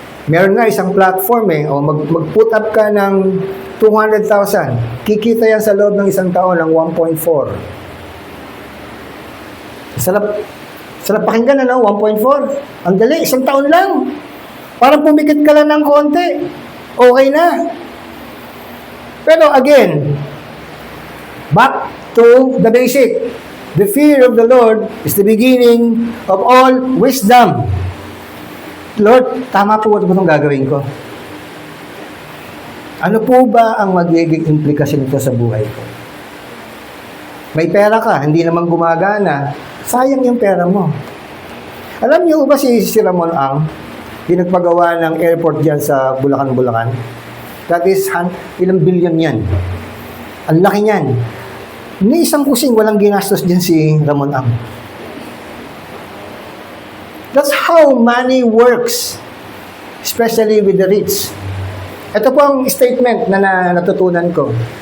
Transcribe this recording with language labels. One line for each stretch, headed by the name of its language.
Filipino: Meron nga isang platform eh, o mag-put up ka ng 200,000. Kikita yan sa loob ng isang taon ng 1.4. Sarap pakinggan na, no? 1.4. Ang dali, isang taon lang. Parang pumikit ka lang ng konti. Okay na. Pero
English: again, back to the basic. The fear of the Lord is the beginning of all wisdom.
Filipino: Lord, tama po ito itong gagawin ko. Ano po ba ang magiging implikasyon nito sa buhay ko? May pera ka, hindi naman gumagana, sayang yung pera mo. Alam niyo ba si Ramon Ang, pinagpagawa ng airport dyan sa Bulacan?
English: That is,
Filipino: ilang billion yan. Ang laki niyan. Ni isang kusing walang ginastos dyan si Ramon Ang.
English: That's how money works, especially with the rich.
Filipino: Ito po ang statement na natutunan ko.